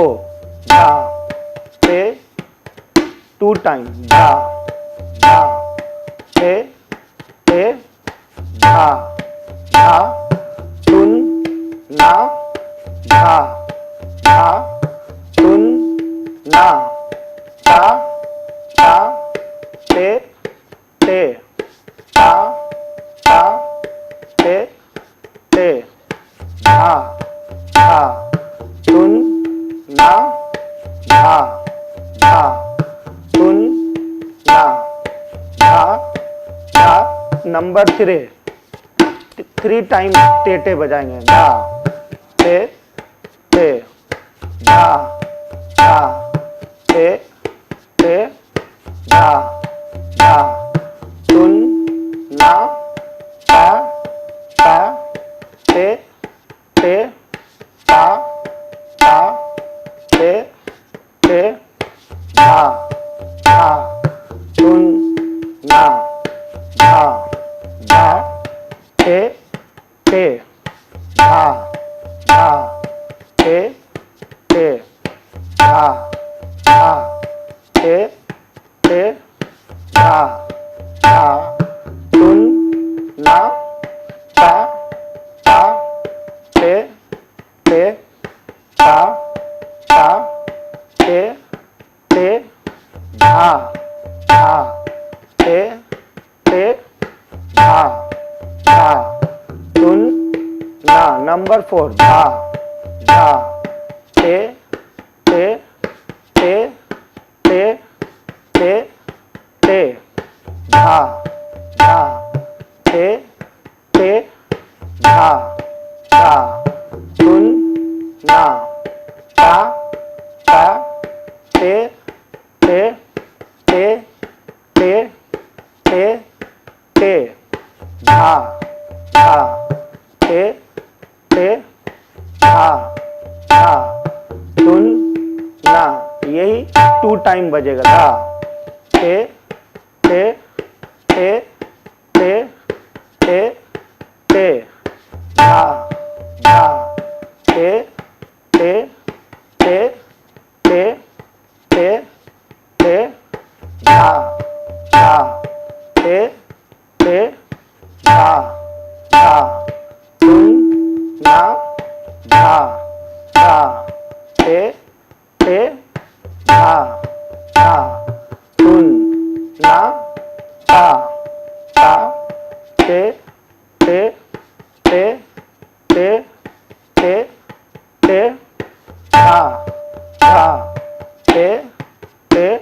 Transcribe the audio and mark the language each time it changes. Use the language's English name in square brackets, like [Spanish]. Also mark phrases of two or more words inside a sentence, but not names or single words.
[Hindi] धा ते, 2 टाइम, धा धा ते ते, धा धा तुन ना, धा धा तुन ना, ता ता ते ते, ता ता ते ते, धा धा तुन ना धा धा तुन ना धा धा। नंबर 3 टाइम टेटे बजाएंगे। धा टे टे धा धा टे टे धा धा तुन ना ता ता टे टे ता ता टे टे धा धा तुन ना धा धा टे टे धा धा टे टे धा धा टे टे धा धा तुन ना ता ता टे टे ता ता टे टे धा धा टे टे धा धा तुन ना। नंबर 4 धा धा टे टे टे टे टे टे धा धा टे टे धा धा तुन ना ता ता टे टे टे टे टे टे धा धा टे टे धा धा तुन ना। यही 2 टाइम बजेगा। धा टे टे टे टे टे टे धा धा टे टे टे टे टे टे धा धा टे टे धा धा तुन ना धा धा टे टे धा धा तुन ना ता ता टे टे टे टे टे टे धा धा टे टे